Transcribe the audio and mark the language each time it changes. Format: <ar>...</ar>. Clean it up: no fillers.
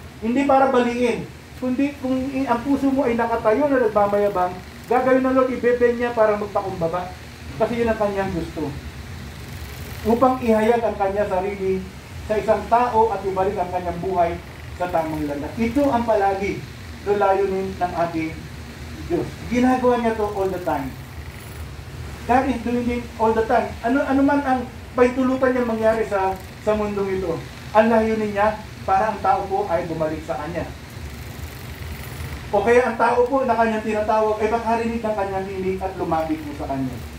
<tl>Hindi para baliin, kundi kung ang puso mo ay nakatayo na nagmamayabang, gagawin ng Lord, ibebe niya para magpakumbaba. Kasi yun ang kanyang gusto. Upang ihayag ang kanya sarili sa isang tao at ibalik ang kanyang buhay sa tamang landas. Ito ang palagi na layunin ng ating Diyos. Ginagawa niya</tl> <en>to all the time. God is doing it all the time.</en> <tl>Ano man ang paintulutan niya mangyari sa mundong ito, ang layunin niya para ang tao po ay bumalik sa kanya. O kaya ang tao po na kanyang tinatawag ay makarinig ng kanyang hiling at lumapit po sa kanya.</tl>